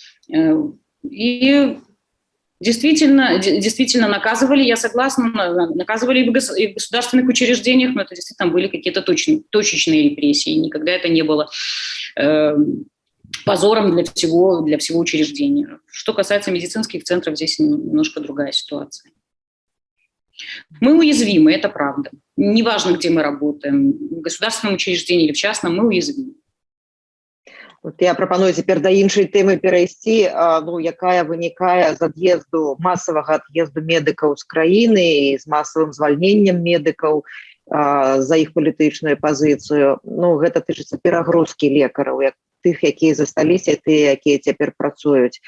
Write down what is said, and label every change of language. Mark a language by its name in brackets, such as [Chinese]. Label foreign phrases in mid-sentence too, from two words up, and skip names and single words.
[Russian] И действительно наказывали, я согласна, наказывали и в государственных учреждениях, но это действительно были какие-то точечные репрессии, никогда это не было позором для всего учреждения. Что касается медицинских центров, здесь немножко другая ситуация. Мы уязвимы, это правда. Неважно, где мы работаем, в государственном учреждении или в частном, мы уязвимы. [Belarusian] Вот я прапаную цяпер да іншай тэмы перайсці, ну, якая вынікае з ад'езду масавага ад'езду медыкаў з краіны і з масавым звальненнем медыкаў за іх палітычную пазіцыю. Ну, гэта тычыцца перагрузкі лекараў, як тых, якія засталіся, тыя, якія цяпер працуюць.